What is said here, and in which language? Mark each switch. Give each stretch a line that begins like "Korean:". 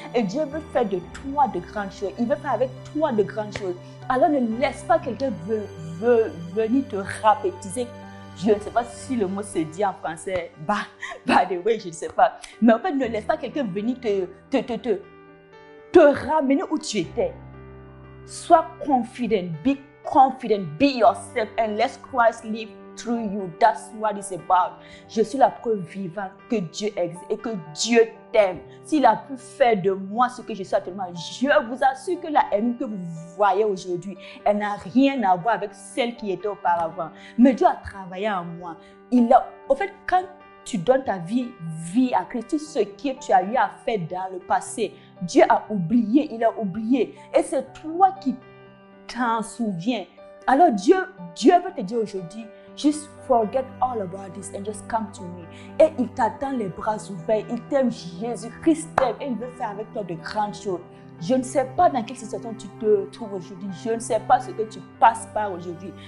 French: Et Dieu veut faire de toi de grandes choses. Il veut faire avec toi de grandes choses. Alors ne laisse pas quelqu'un venir te rabaptiser. Je ne sais pas si le mot se dit en français.
English: By the way,
French: je ne sais pas. Mais en fait, ne laisse pas quelqu'un venir te ramener où tu étais. Sois confident,
English: be confident, be yourself and let Christ live through you. That's what it's about.
French: Je suis la preuve vivante que Dieu existe et que Dieu t'aime. S'il a pu faire de moi ce que je suis actuellement, je vous assure que la haine que vous voyez aujourd'hui, elle n'a rien à voir avec celle qui était auparavant. Mais Dieu a travaillé en moi. En fait, quand tu donnes ta vie à Christ, tout ce que tu as eu à faire dans le passé, Dieu a oublié, il a oublié. Et c'est toi qui t'en souviens. Alors Dieu veut te dire aujourd'hui,
English: Just forget all about this and just come to me.
French: Et il t'attend les bras ouverts. Il t'aime, Jésus-Christ t'aime et il veut faire avec toi de grandes choses. Je ne sais pas dans quelle situation tu te trouves aujourd'hui. Je ne sais pas ce que tu passes par aujourd'hui.